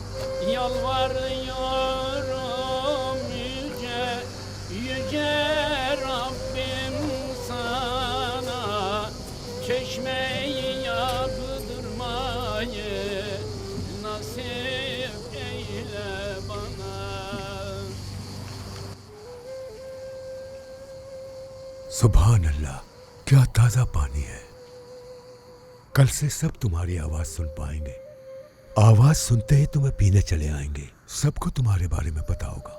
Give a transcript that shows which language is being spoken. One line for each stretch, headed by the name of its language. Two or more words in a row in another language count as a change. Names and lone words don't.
Turkish: Yalvarıyorum yüce yüce Rabbim sana, çeşmeyi yaptırmayı nasip eyle bana.
Arabic: سبحان الله,
Hindi: क्या ताजा पानी है। कल से सब तुम्हारी आवाज सुन पाएंगे। आवाज सुनते ही तुम्हें पीने चले आएंगे। सबको तुम्हारे बारे में पता होगा।